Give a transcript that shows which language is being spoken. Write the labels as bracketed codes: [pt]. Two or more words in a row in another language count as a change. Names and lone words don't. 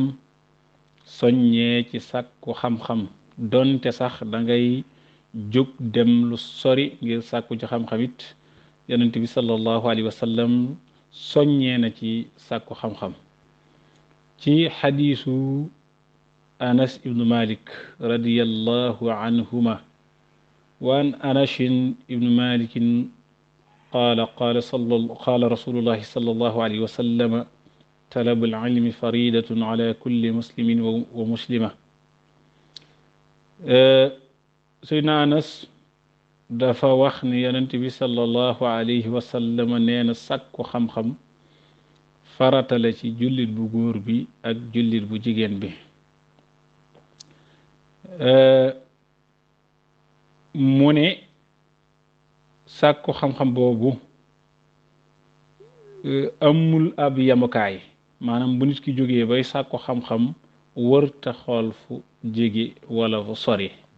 [wo] soññee ci sàkku xam-xam donte sax da ngay jóg dem lu sori ngir sàkku ci xam-xam it yonent bi [ar] صلى الله عليه وسلم [wo] soññee na ci sàkku xam-xam ci xadiisu anas ibnu malik [ar] رضي الله عنهما وعن أنس بن مالك قال رسول الله صلى الله عليه وسلم طلب العلم فريدة على كل مسلم ومسلمة [wo] سيدنا أنس dafa wax ni yonent bi [ar] صلى الله عليه وسلم [wo] nee na sàkku xam-xam farata la ci jullit bu góor bi ak jullit bu jigéen bi mu ne sàkku xam-xam boobu amul ab yamukaay maanaam bu nit ki jógee bay sàkku xam-xam wërta xool fu jege wala fu sori